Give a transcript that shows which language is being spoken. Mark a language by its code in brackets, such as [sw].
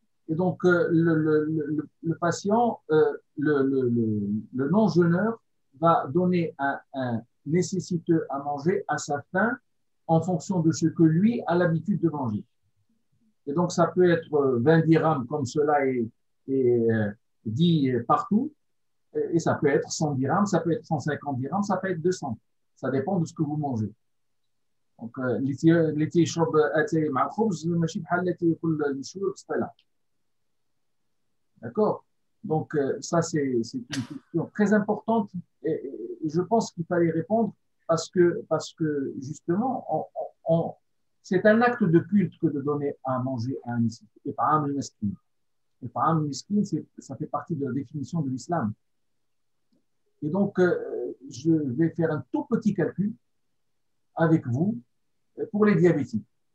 [fr] Et donc, le patient, le non-jeûneur, va donner un nécessiteux à manger à sa faim en fonction de ce que lui a l'habitude de manger. Et donc, ça peut être 20 dirhams comme cela est dit partout, et ça peut être 100 dirhams, ça peut être 150 dirhams, ça peut être 200. Ça dépend de ce que vous mangez. [ar] Donc, اللي تيشرب اتاي مع الخبز ماشي بحال اللي تياكل المشوي بالسطيله. [fr] D'accord? Donc, ça, c'est une question très importante et je pense qu'il fallait répondre parce que justement, c'est un acte de culte que de donner à manger à un miskin. Et par un miskin. Et par un miskin, ça fait partie de la définition de l'islam. Et donc, je vais faire un tout petit calcul avec vous pour les diabétiques.